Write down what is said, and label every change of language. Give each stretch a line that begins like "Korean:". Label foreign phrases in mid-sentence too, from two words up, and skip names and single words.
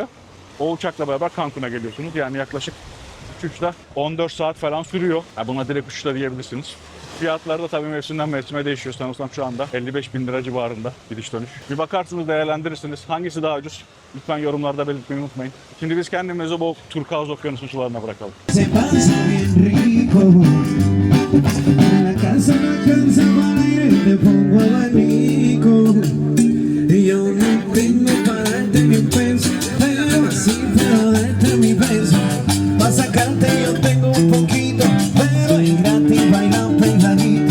Turkish: O uçakla beraber Cancun'a geliyorsunuz. Yani yaklaşık uçuşta 14 saat falan sürüyor. Yani buna direkt uçuşla diyebilirsiniz. Fiyatları da tabii mevsimden mevsime değişiyor. Sanırsam şu anda 55 bin lira civarında gidiş dönüş. Bir bakarsınız, değerlendirirsiniz. Hangisi daha ucuz? Lütfen yorumlarda belirtmeyi unutmayın. Şimdi biz kendimizi bu turkuaz okyanusu sularına bırakalım.
Spanish: Se pasa bien rico. En la casa no alcanza para ir, te pongo abanico. Yo no tengo para darte ni un peso, pero sí puedo darte mi beso. Pa' sacarte yo tengo un poquito, pero es gratis bailar pegadito.